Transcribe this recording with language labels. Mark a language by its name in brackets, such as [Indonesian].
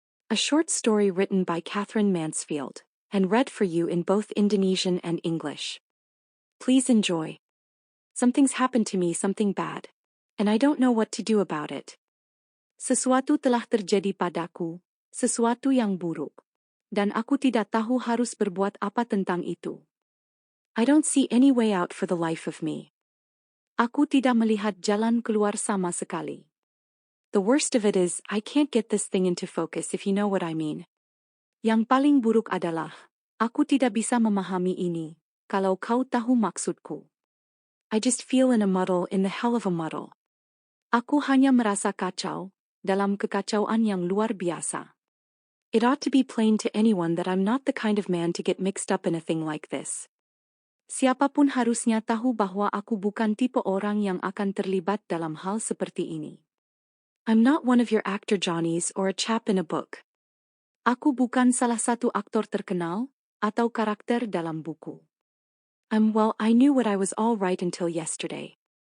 [English] A short story written by Katherine Mansfield, and read for you in both Indonesian and English. Please enjoy. Something's happened to me, something bad. And I don't know what to do about it. [Indonesian] Sesuatu telah terjadi padaku, sesuatu yang buruk. Dan aku tidak tahu harus berbuat apa tentang itu. [English] I don't see any way out for the life of me. [Indonesian] Aku tidak melihat jalan keluar sama sekali. [English] The worst of it is, I can't get this thing into focus if you know what I mean. [Indonesian] Yang paling buruk adalah, aku tidak bisa memahami ini, kalau kau tahu maksudku. [English] I just feel in a muddle, in the hell of a muddle. [Indonesian] Aku hanya merasa kacau, dalam kekacauan yang luar biasa. [English] It ought to be plain to anyone that I'm not the kind of man to get mixed up in a thing like this. [Indonesian] Siapapun harusnya tahu bahwa aku bukan tipe orang yang akan terlibat dalam hal seperti ini. [English] I'm not one of your actor Johnnies or a chap in a book. [Indonesian] Aku bukan salah satu aktor terkenal, atau karakter dalam buku. [English] I knew what I was all right until yesterday.